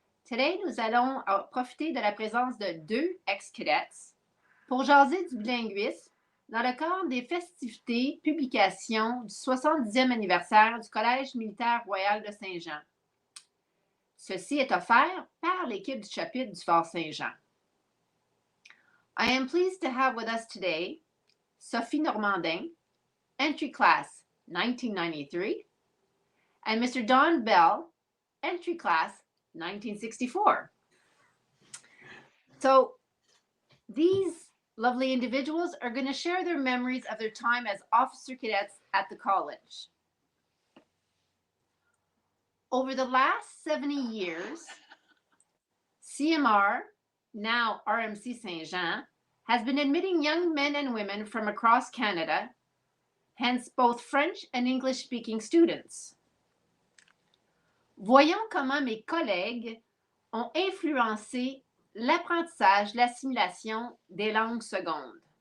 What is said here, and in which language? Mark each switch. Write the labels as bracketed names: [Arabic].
[English] Today, [French] nous allons profiter de la présence de deux ex-cadets pour jaser du bilinguisme dans le cadre des festivités publications du 70e anniversaire du Collège militaire royal de Saint-Jean. Ceci est offert par l'équipe du chapitre du Fort Saint-Jean. [English] I am pleased to have with us today Sophie Normandin, entry class 1993, and Mr. Don Bell, entry class 1964. So these lovely individuals are going to share their memories of their time as officer cadets at the college. Over the last 70 years, CMR, now RMC St Jean, has been admitting young men and women from across Canada, hence both French and English-speaking students. [French] Voyons comment mes collègues ont influencé l'apprentissage, l'assimilation des langues secondes.